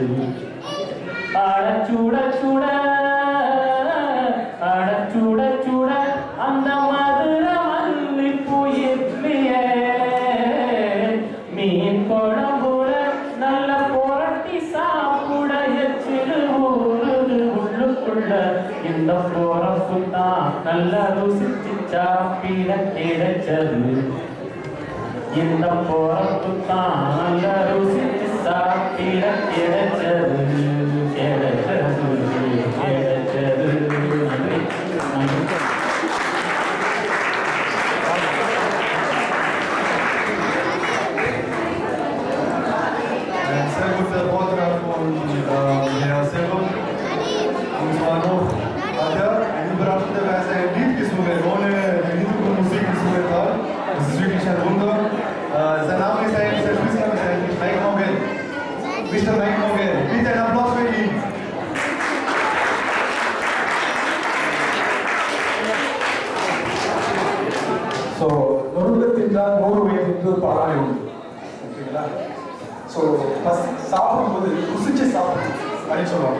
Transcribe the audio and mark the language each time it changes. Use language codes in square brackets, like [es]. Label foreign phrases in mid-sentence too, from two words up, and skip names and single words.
[ta] அடச்சுட சுட அடச்சுட சுட அந்த மதுர மல்லிப்பூ இல்லையே, மீன் குழம்புல நல்ல புரட்டி சாப்பிட எச்சில் ஊறுது உள்ளுக்குள்ள. இந்த பொறப்பு தான் நல்ல ருசிச்சு சாப்பிட கிடைச்சது. இந்த பொறப்பு தான் நல்ல ருசிச்சு சாப்பிட கிடைச்சது. [de] Sehr guter Vortrag von Herrn Selvam. Und zwar noch, hat er in überraschender Weise ein Lied gesungen, ohne die Hintergrundmusik gesungen hat. Das ist wirklich ein Wunder. Sein Name ist eigentlich, sein Spitzname ist eigentlich Mike Morgan. Mr. Mike Morgan. Bitte einen Applaus für ihn. [ta] ஸோ நொறுங்கத்தின் தான் 100 வயது என்று ஒரு பழமொழி உண்டு. ஓகேங்களா? ஸோ ஃபஸ்ட் சாப்பிடும்போது ருசிச்சு சாப்பிடணும் அப்படின்னு சொல்லுவாங்க.